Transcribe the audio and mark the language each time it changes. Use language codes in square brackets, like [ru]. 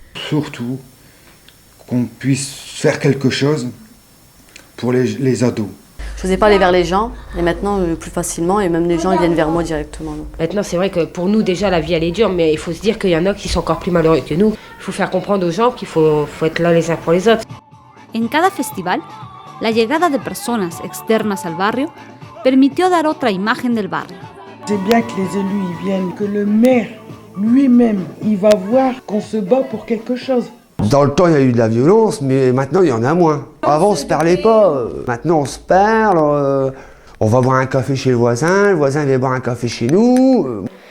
[fr] Surtout qu'on puisse faire quelque chose pour les ados. Je n'osais pas aller vers les gens, et maintenant plus facilement, et même les gens ils viennent vers moi directement. Donc. Maintenant, c'est vrai que pour nous, déjà, la vie, elle est dure, mais il faut se dire qu'il y en a qui sont encore plus malheureux que nous. Il faut faire comprendre aux gens qu'il faut être là les uns pour les autres. [es] En cada festival, la llegada de personas externas al barrio permitió dar otra imagen del barrio. [fr] C'est bien que les élus y viennent, que le maire lui-même, il va voir qu'on se bat pour quelque chose. Dans le temps, il y a eu de la violence, mais maintenant, il y en a moins. Avant, on se parlait pas. Maintenant, on se parle. On va boire un café chez le voisin vient boire un café chez nous.